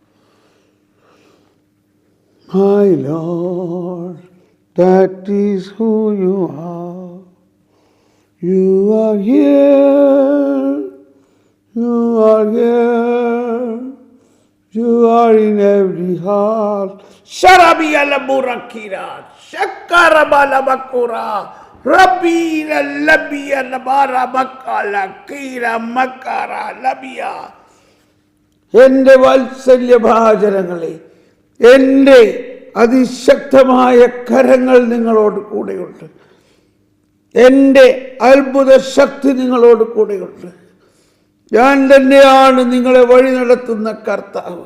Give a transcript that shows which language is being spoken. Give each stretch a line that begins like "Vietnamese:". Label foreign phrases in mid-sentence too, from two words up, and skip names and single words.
English: My Lord, that is who you are. You are here. You are here. You are in every heart. Sharabiya laburakira, shakarabala bakura, rabira labiya labara bakala, kira makara labiya.
Malayalam: എൻ്റെ വാത്സല്യഭാചനങ്ങളെ, എൻ്റെ അതിശക്തമായ കരങ്ങൾ നിങ്ങളോട് കൂടെയുണ്ട്. എൻ്റെ അത്ഭുത ശക്തി നിങ്ങളോട് കൂടെയുണ്ട്. ഞാൻ തന്നെയാണ് നിങ്ങളെ വഴി നടത്തുന്ന കർത്താവ്.